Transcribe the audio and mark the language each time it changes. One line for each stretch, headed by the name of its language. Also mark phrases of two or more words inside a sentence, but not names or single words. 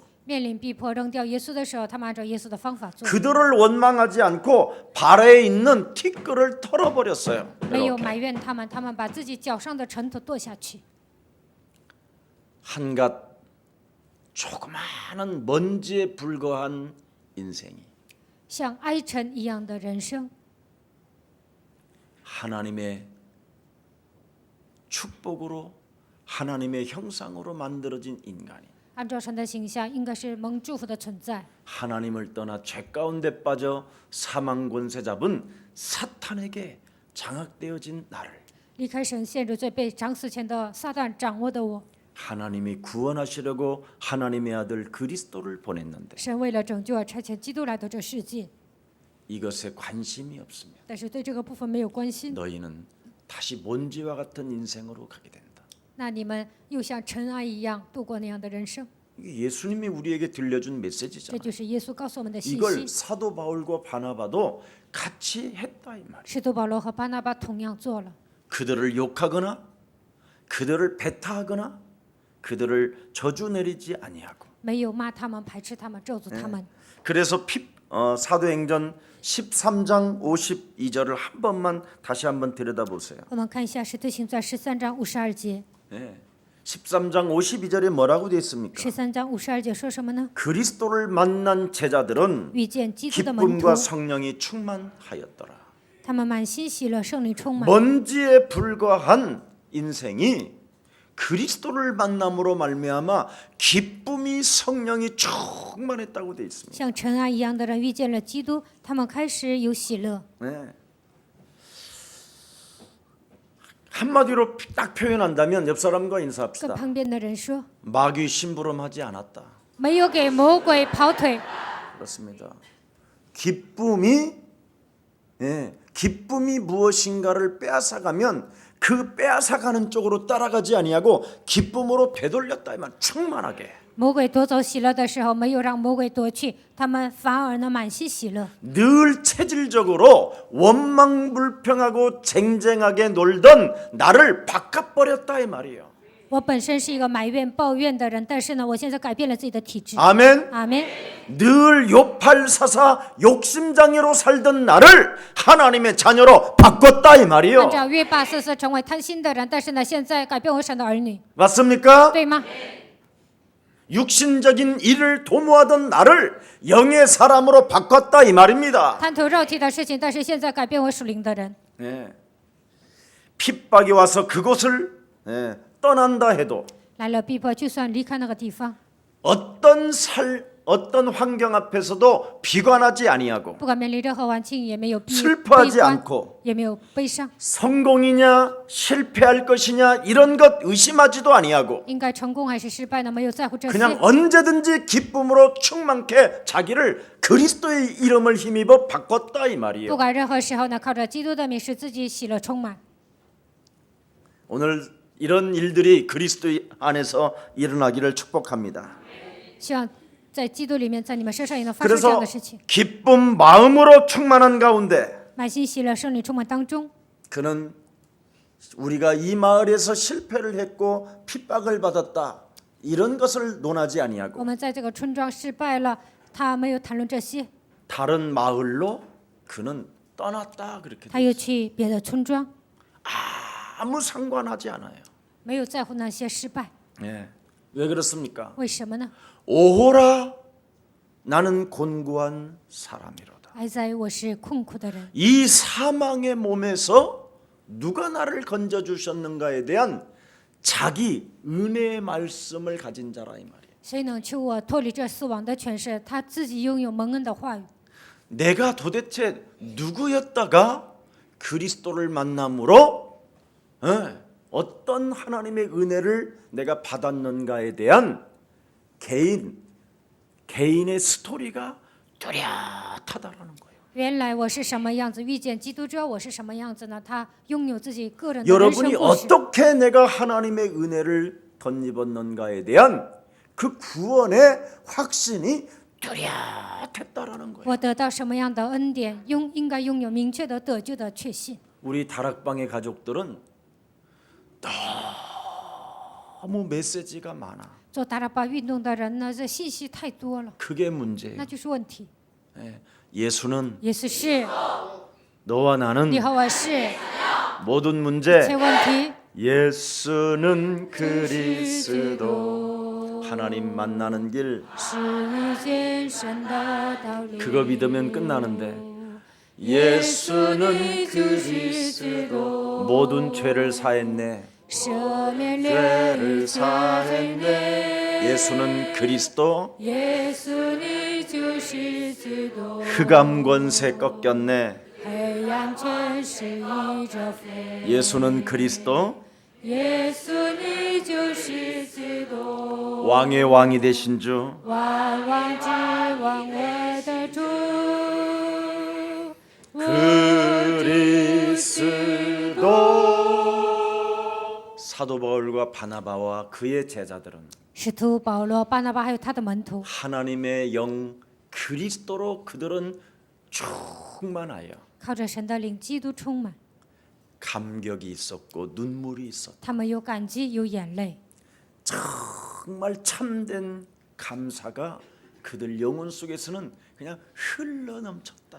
Chinese: 面临逼迫扔掉耶稣的时候，他们按照耶稣的方法做，
Korean: 그들을 원망하지 않고 발에 있는 티끌을 털어버렸어요.
Chinese: 没有
Korean: 이렇게.
Chinese: 埋怨他们，他们把自己脚上的尘土跺下去，
Korean: 한갓 조그마한 먼지에 불과한 인생이
Chinese: 像埃尘一样的人生，
Korean: 하나님의 축복으로 하나님의 형상으로 만들어진 인간이
Chinese: 按照神的形象，应该是蒙祝福的存在。
Korean: 하나님을 떠나 죄 가운데 빠져 사망 권세 잡은 사탄에게 장악되어진 나를
Chinese: 离开神，陷入罪，被掌死前的撒旦掌握的我，
Korean: 하나님이 구원하시려고 하나님의 아들 그리스도를 보냈는데
Chinese: 神为了拯救而差遣基督来到这世界，
Korean: 이것에 관심이 없으며
Chinese: 但是对这个部分没有关心，
Korean: 너희는 다시 먼지와 같은 인생으로 가게 된다.
Chinese: 那你们又像尘埃一样度过那样的人生。
Korean: 이게 예수님이 우리에게 들려준
Chinese: 这
Korean: 메시지잖아요.
Chinese: 就是耶稣告诉我们的信
Korean: 이걸
Chinese: 息。
Korean: 사도 바울과 바나바도 같이 했다 이 말이에요.
Chinese: 使徒保罗和巴拿巴同样做了，
Korean: 그들을 욕하거나 그들을 배타하거나 그들을 저주 내리지 아니하고
Chinese: 没有骂他们、排斥他们、咒诅他们。
Korean: 그래서 사도행전 13장 52절을 한 번만 다시 한번 들여다보세요.
Chinese: 我们看一下《使徒行传》13章52节。
Korean: 네. 13장 52절에 뭐라고 되어 있습니까?
Chinese: 13 章52节说什么呢？
Korean: 그리스도를 만난 제자들은
Chinese: 遇见基督的门徒
Korean: 기쁨과 ， 성령이 충만하였더라.
Chinese: 他们满心喜乐，圣灵充满。
Korean: 먼지에 불과한 인생이 그리스도를 만남으로 말미암아 기쁨이 성령이 충만했다고 되어 있습니다.
Chinese: 像尘埃一样的人遇见了基督，他们开始有喜乐。
Korean: 네. 한마디로 딱 표현한다면 옆 사람과
Chinese: 跟
Korean: 인사합시다.
Chinese: 旁边的人说，
Korean: 마귀 심부름하지 않았다.
Chinese: 没有给魔鬼跑腿。
Korean: 그렇습니다. 기쁨이 기쁨이 무엇인가를 빼앗아가면 그 빼앗아가는 쪽으로 따라가지 아니하고 기쁨으로 되돌렸다 이 말. 충만하게.
Chinese: 魔鬼夺走喜乐的时候，没有让魔鬼夺去，他们反而呢满心喜乐。
Korean: 늘 체질적으로 원망불평하고 쟁쟁하게 놀던 나를 바꿔버렸다 이 말이에요.
Chinese: 我本身是一个埋怨、抱怨的人，但是呢，我现在改变了自己的体质。
Korean: 아멘.
Chinese: 阿门。
Korean: 늘 요팔사사 욕심장애로 살던 나를 하나님의 자녀로 바꿨다 이
Chinese: 按
Korean: 말이요.
Chinese: 照约巴瑟斯成为贪心的人，但是呢，现在改变为神的儿女，
Korean: 맞습니까?
Chinese: 对吗？
Korean: 육신적인 일을 도모하던 나를 영의 사람으로 바꿨다 이 말입니다.
Chinese: 贪图肉体的事情，但是现在改变为属灵的人。
Korean: 네. 핍박이 와서 그곳을 떠난다 해도
Chinese: 来了逼迫，就算离开那个地方，
Korean: 어떤 환경 앞에서도 비관하지 아니하고
Chinese: 不管面临任何环境，也没有悲
Korean: 슬퍼하지
Chinese: 观，
Korean: 않고
Chinese: 也没有悲伤。
Korean: 성공이냐 실패할 것이냐 이런 것 의심하지도 아니하고
Chinese: 应该成功还是失败呢？没有在乎这
Korean: 그냥
Chinese: 些，
Korean: 언제든지 기쁨으로 충만케 자기를 그리스도의 이름을 힘입어 바꿨다 이
Chinese: 不
Korean: 말이에요.
Chinese: 管任何时候呢，靠着基督的名，使自己喜乐充满。
Korean: 오늘 이런 일들이 그리스도 안에서 일어나기를 축복합니다.
Chinese: 希望在基督里面，在你们身上也能发生这样
Korean: 그래서
Chinese: 的事情。
Korean: 기쁨 마음으로 충만한 가운데
Chinese: 满心喜乐，圣灵充满当中，
Korean: 그는 우리가 이 마을에서 실패를 했고 핍박을 받았다 이런 것을 논하지
Chinese: 我
Korean: 아니하고
Chinese: 们在这个村庄失败了，他没有谈论这些，
Korean: 다른 마을로 그는 떠났다 그렇게
Chinese: 他又去别的村庄，
Korean: 아무 상관하지 않아요.
Chinese: 没有在乎那些失败。
Korean: 예. 왜 그렇습니까?
Chinese: 为什么呢？
Korean: 오호라 나는 곤고한 사람이로다.
Chinese: 哀哉，我是困苦的人。
Korean: 이 사망의 몸에서 누가 나를 건져 주셨는가에 대한 자기 은혜의 말씀을 가진 자라 이 말이에요.
Chinese: 谁能救我脱离这死亡的权势？他自己拥有蒙恩的话语。
Korean: 내가 도대체 누구였다가 그리스도를 만남으로 어떤 하나님의 은혜를 내가 받았는가에 대한 개인의 스토리가 뚜렷하다라는 거예요.
Chinese: 原来我是什么样子，遇见基督之后我是什么样子呢？他拥有自己个人的人生
Korean: 여러분이
Chinese: 故事。
Korean: 어떻게 내가 하나님의 은혜를 덧입었는가에 대한 그 구원의 확신이 뚜렷했다라는 거예요.
Chinese: 我得到什么样的恩典，应该拥有明确的得救的确信。
Korean: 우리 다락방의 가족들은 너무 메시지가 많아.
Chinese: 做达拉巴运动的人呢，这信息太多了，
Korean: 그게 문제예요.
Chinese: 那就是问题。
Korean: 예수는
Chinese: 意思是
Korean: 너와 나는
Chinese: 你和我是
Korean: 모든
Chinese: 这
Korean: 문제
Chinese: 问题。
Korean: 예수는 그리스도 하나님 만나는 길
Chinese: 是见神的道路。
Korean: 그거 믿으면 끝나는데 예수는 그리스도 모든 죄를 사했네
Chinese: 赦免
Korean: 죄를
Chinese: 了
Korean: 사했네 예수는 그리스도
Chinese: 耶稣你就是基督，
Korean: 흑암 권세 꺾였네
Chinese: 黑暗权势已折服。
Korean: 예수는 그리스도
Chinese: 耶稣你就是基督，
Korean: 왕의 왕이 되신 주
Chinese: 万王之王我的主。
Korean: 그리스도 사도 바울과 바나바와 그의 제자들은
Chinese: 使徒保罗、巴拿巴还有他的门徒，
Korean: 하나님의 영 그리스도로 그들은 충만하여
Chinese: 靠着神的灵，基督充满，
Korean: 감격이 있었고 눈물이 있었다.
Chinese: 他们有感激，有眼泪，
Korean: 정말 참된 감사가 그들 영혼 속에서는 그냥 흘러 넘쳤다.